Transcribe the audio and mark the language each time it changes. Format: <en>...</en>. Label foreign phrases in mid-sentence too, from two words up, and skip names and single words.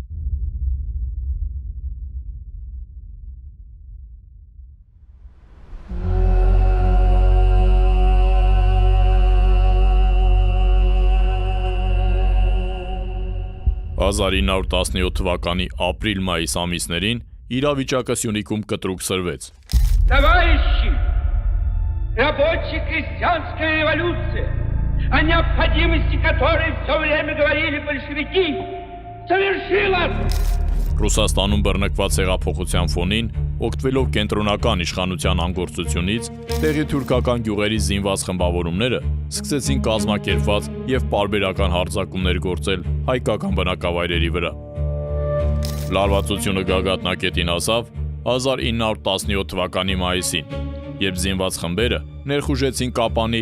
<hy>«1917 թվականի ապրիլ-մայիս ամիսներին իրավիճակը Սյունիքում կտրուկ սրվեց։</hy> <ru>Товарищи, рабоче-крестьянская революция, о необходимости которой все время говорили большевики, совершилась!»</ru> <hy>Ռուսաստանում բռնկված հեղափոխության ֆոնին, օգտվելով կենտրոնական իշխանության անգործությունից, տեղի թուրքական գյուղերի զինված խմբավորումները սկսեցին կազմակերպված եւ պարբերական հարձակումներ գործել հայկական բնակավայրերի վրա։ Լարվածությունը գագաթնակետին հասավ 1917 թվականի մայիսին, երբ զինված խմբերը ներխուժեցին Կապանի</hy>